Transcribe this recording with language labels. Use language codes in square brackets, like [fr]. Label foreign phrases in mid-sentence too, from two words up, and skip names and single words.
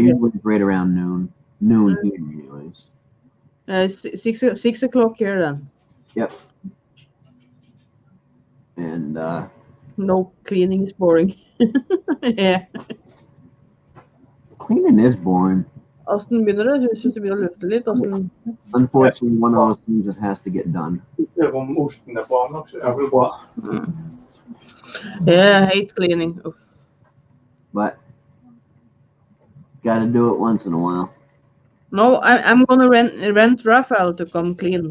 [en] usually right around noon here, anyways. 6 o'clock here then. Yep. And No, cleaning is boring. Yeah. Cleaning is boring. [no] Åssen begynner det? Jeg synes det begynner å lufte litt. [en] Unfortunately, one of those things that has to get done. Yeah, I hate cleaning. Oof. But gotta do it once in a while. No, I'm gonna rent Raphael to come clean.